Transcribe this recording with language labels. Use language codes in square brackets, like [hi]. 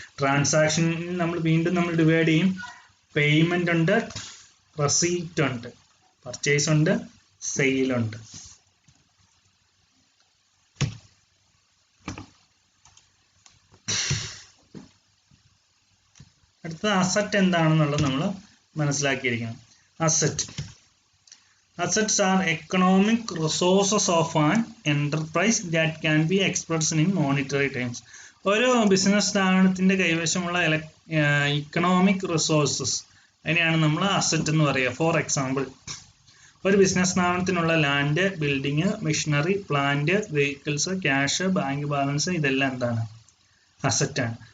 [ml] Transaction നമ്മൾ വീണ്ടും divide ചെയ്യും. പേയ്മെന്റ് ഉണ്ട്, റെസീപ്റ്റ് ഉണ്ട്, പർച്ചേസ് ഉണ്ട്, സെയിൽ ഉണ്ട്. അടുത്ത അസറ്റ് എന്താണെന്നുള്ളത് നമ്മൾ മനസ്സിലാക്കിയിരിക്കണം. [en] Assets are economic resources of an enterprise that can be expressed in monetary terms. [ml] ഒരു ബിസിനസ് സ്ഥാപനത്തിന്റെ കൈവശമുള്ള ഇക്കണോമിക് റിസോഴ്സസ്, അതിനെയാണ് നമ്മൾ അസറ്റ് എന്ന് പറയുക. ഫോർ എക്സാമ്പിൾ, ഒരു business സ്ഥാപനത്തിനുള്ള land, building, machinery, plant, vehicles, cash, bank balance, ഇതെല്ലാം എന്താണ്? അസറ്റാണ്.